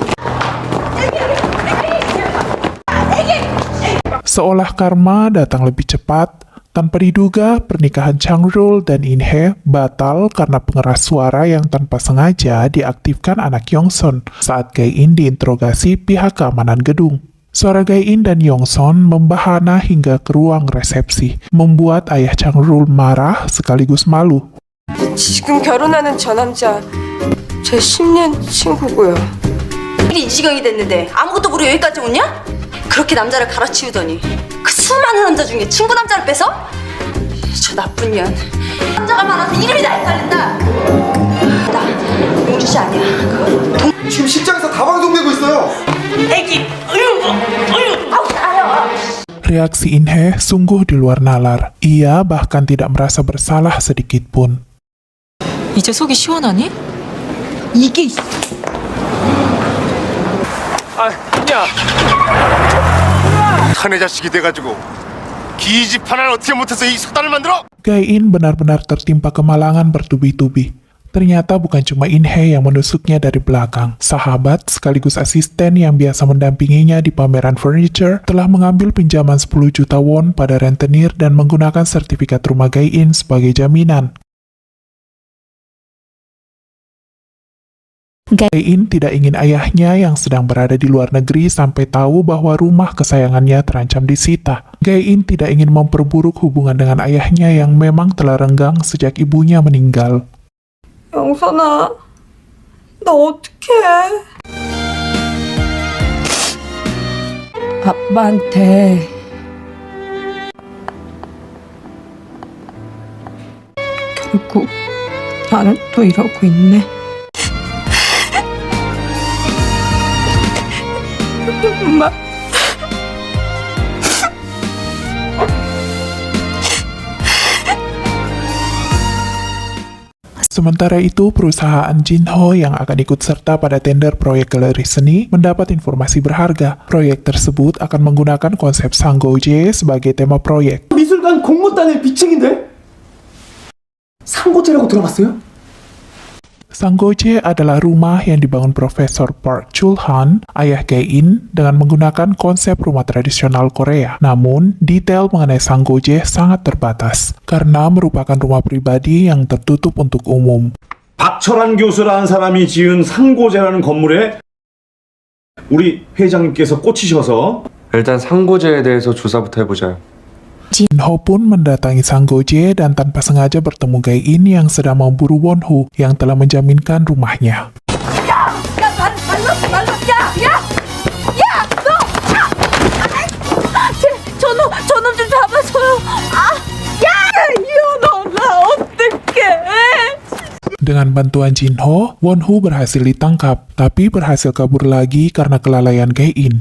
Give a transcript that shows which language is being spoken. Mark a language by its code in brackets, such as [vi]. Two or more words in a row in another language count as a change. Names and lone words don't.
[id] Seolah karma datang lebih cepat, tanpa diduga pernikahan Chang Ryul dan In Hee batal karena pengeras suara yang tanpa sengaja diaktifkan anak Yong Son saat Gae In diinterogasi pihak keamanan gedung. Suara Gae In dan Yong Son membahana hingga ke ruang resepsi, membuat ayah Chang Ryul marah sekaligus malu. [ko] 지금 결혼하는 저 남자 제 10년 친구고요. 일이 이 지경이 됐는데 아무것도 모르고 여기까지 오냐? 그렇게 남자를 갈아치우더니 그 수많은 남자 중에 친구 남자를 뺏어? 저 나쁜 년. 남자가 많아서 이름이 다 헷갈린다. 나 용주 씨 아니야. 지금 식장에서 다 방송되고 있어요. 애기, 아우 나요. [id] Reaksi In Hee sungguh di luar nalar. Ia bahkan tidak merasa bersalah sedikit pun. [ko] 이제 속이 시원하니? 이게 야, 사내 자식이 돼가지고 기집 하나를 어떻게 못해서 이 속단을 만들어? [id] Gae In benar-benar tertimpa kemalangan bertubi-tubi. Ternyata bukan cuma In Hee yang menusuknya dari belakang. Sahabat sekaligus asisten yang biasa mendampinginya di pameran furniture telah mengambil pinjaman 10 juta won pada rentenir dan menggunakan sertifikat rumah Gae In sebagai jaminan. Gae In tidak ingin ayahnya yang sedang berada di luar negeri sampai tahu bahwa rumah kesayangannya terancam disita. Gae In tidak ingin memperburuk hubungan dengan ayahnya yang memang telah renggang sejak ibunya meninggal. [ko] 영선아, 나 어떡해? 아빠한테 결국 나는 또 이러고 있네. 엄마. [id] Sementara itu, perusahaan Jinho yang akan ikut serta pada tender proyek galeri seni mendapat informasi berharga. Proyek tersebut akan menggunakan konsep Sanggoje sebagai tema proyek. [ko] 미술관 공모단의 비책인데? 상고제라고 들어봤어요? [id] Sanggoje adalah rumah yang dibangun Profesor Park Chul-han, ayah Gae-in, dengan menggunakan konsep rumah tradisional Korea. Namun, detail mengenai Sanggoje sangat terbatas, karena merupakan rumah pribadi yang tertutup untuk umum. [ko] 박철환 교수라는 사람이 지은 상고제라는 건물에 우리 회장님께서 꽂히셔서 일단 상고제에 대해서 조사부터 해보자. [id] Jinho pun mendatangi Sanggoje dan tanpa sengaja bertemu Gae-in yang sedang memburu Won-ho yang telah menjaminkan rumahnya. [ko] 저놈 좀 잡아줘요. 이혼아, 나 어떡해. [id] Dengan bantuan Jinho, Won-ho berhasil ditangkap, tapi berhasil kabur lagi karena kelalaian Gae-in.